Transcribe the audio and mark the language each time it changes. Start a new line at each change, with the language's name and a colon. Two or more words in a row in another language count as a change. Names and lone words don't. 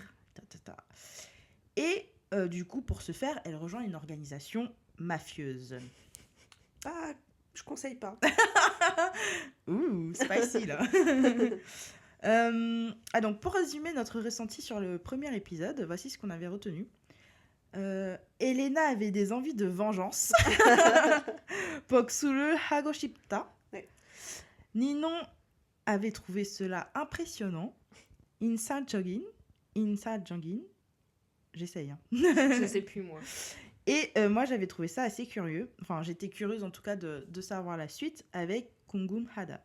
French: Et du coup, pour ce faire, elle rejoint une organisation mafieuse. Ah, je conseille pas. Ouh, spicy là. Donc pour résumer notre ressenti sur le premier épisode, voici ce qu'on avait retenu. Elena avait des envies de vengeance.
Korean: 복수를 하고 싶다.
French: Ouais. Ninon avait trouvé cela impressionnant.
Korean: 인상적인.
French: J'essaye. Hein. Je sais plus moi. Et moi j'avais trouvé ça assez curieux. Enfin j'étais curieuse en tout cas de savoir la suite avec Kungum Hada.